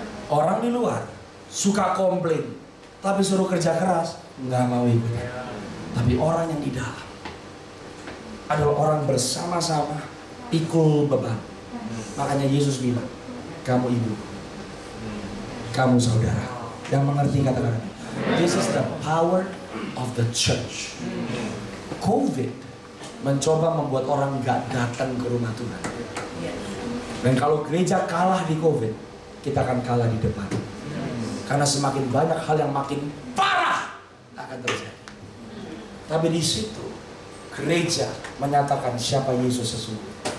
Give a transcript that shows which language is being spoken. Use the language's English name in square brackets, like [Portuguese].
[Indonesian] Orang di luar suka komplain, tapi suruh kerja keras, nggak mau ikut. Tapi orang yang di dalam adalah orang bersama-sama pikul beban. Makanya Yesus bilang, kamu ibu, kamu saudara. Yang mengerti kata-kata. [English] This is the power of the church. [Indonesian] COVID mencoba membuat orang nggak datang ke rumah Tuhan. Dan kalau gereja kalah di COVID, kita akan kalah di depan. Karena semakin banyak hal yang makin parah akan terjadi. Tapi di situ gereja menyatakan siapa Yesus sesungguhnya.